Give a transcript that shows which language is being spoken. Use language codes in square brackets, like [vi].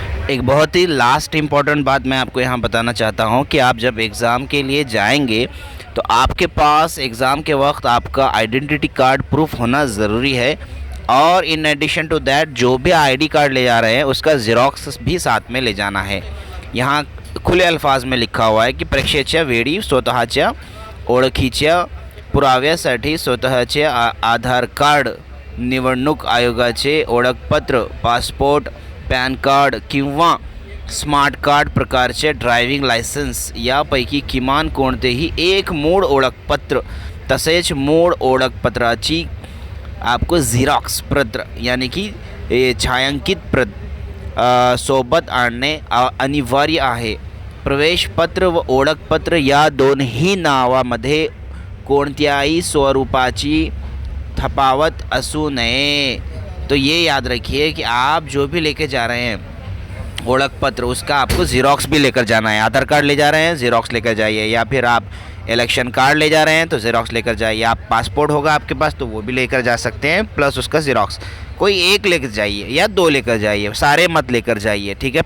[hi] एक बहुत ही last important बात मैं आपको यहाँ बताना चाहता हूँ कि आप जब एग्ज़ाम के लिए जाएंगे तो आपके पास एग्ज़ाम के वक्त आपका आइडेंटिटी कार्ड प्रूफ होना ज़रूरी है। और [en] in addition to that [hi] जो भी आईडी कार्ड ले जा रहे हैं उसका ज़ेरॉक्स भी साथ में ले जाना है। यहाँ खुले अल्फाज में लिखा हुआ है की [mr] परीक्षेच्या वेळी स्वतःच्या ओळखीच्या पुराव्यासाठी स्वतःचे आधार कार्ड, निवडणूक आयोगाचे ओळखपत्र, पासपोर्ट, पॅन कार्ड किंवा स्मार्ट कार्ड प्रकारचे ड्रायव्हिंग लायसन्स यापैकी किमान कोणतेही एक मूळ ओळखपत्र तसेच मूळ ओळखपत्राची आपको ज़ेरॉक्स प्रत यानी कि छायांकित प्रत सोबत आणणे अनिवार्य आहे। प्रवेशपत्र व ओळखपत्र या दोन्ही नावामध्ये कोणत्याही स्वरूपाची तफावत असू नये। [hi] तो ये याद रखिए कि आप जो भी लेके जा रहे हैं ओळख पत्र उसका आपको ज़ेरॉक्स भी लेकर जाना है। आधार कार्ड ले जा रहे हैं ज़ेरॉक्स लेकर जाइए, या फिर आप इलेक्शन कार्ड ले जा रहे हैं तो ज़ेरॉक्स लेकर जाइए। आप पासपोर्ट होगा आपके पास तो वो भी लेकर जा सकते हैं, प्लस उसका ज़ेरॉक्स कोई एक लेकर जाइए या दो लेकर जाइए, सारे मत लेकर जाइए, ठीक है।